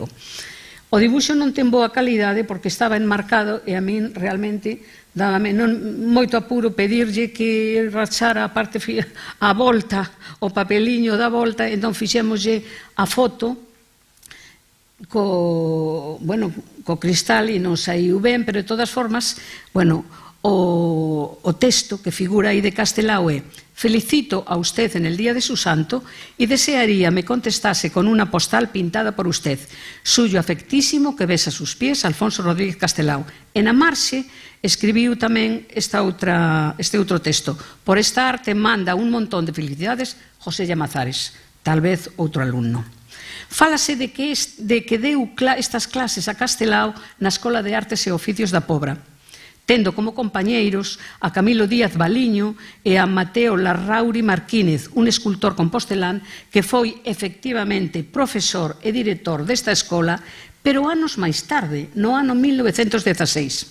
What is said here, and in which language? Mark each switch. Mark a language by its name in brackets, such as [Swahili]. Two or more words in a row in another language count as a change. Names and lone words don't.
[Galician] O dibuxo non ten boa calidade porque estaba enmarcado e a min realmente dábame moito apuro pedirlle que rachara a parte a volta, o papeliño da volta, entón fixémoslle a foto co cristal e non saiu ben, pero de todas formas, o texto que figura aí de Castelao é: [Spanish] felicito a usted en el día de su santo y desearía me contestase con una postal pintada por usted. Suyo afectísimo que besa sus pies, Alfonso Rodríguez Castelao. [Galician] En a marxe escribiu tamén este outro texto: por esta arte manda un montón de felicidades José Llamazares, tal vez outro alumno. Fálase de que deu estas clases a Castelao na Escola de Artes e Oficios da Pobra, tendo como compañeiros a Camilo Díaz Baliño e a Mateo Larrauri Marquínez, un escultor compostelán que foi efectivamente profesor e director desta escola, pero anos máis tarde, no ano 1916.